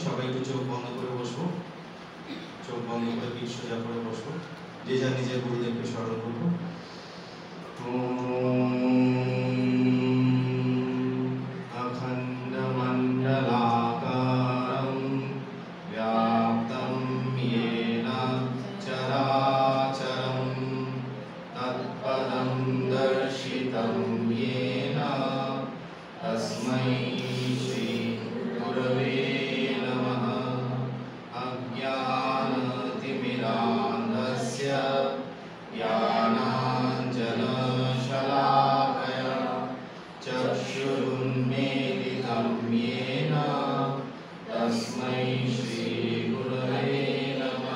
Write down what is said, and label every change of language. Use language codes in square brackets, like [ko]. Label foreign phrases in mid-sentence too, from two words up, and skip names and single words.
[bn] সবাই একটু চোখ বন্ধ করে বসবো, চোখ বন্ধ করে পিঠ সোজা করে বসবো, যে যা নিজের গুরুদেবকে স্মরণ করবো। [sa] অখণ্ড মণ্ডলাকারং ব্যাপ্তং येन চরাচরং তৎপদং দর্শিতং येन তস্मै শ্রী গুরবে নমঃ। অজ্ঞানতিমিরান্ধস্য জ্ঞানাঞ্জনশলাকয়া চক্ষুरुन्मीलितं येन तस्मै श्री गुरवे नमः।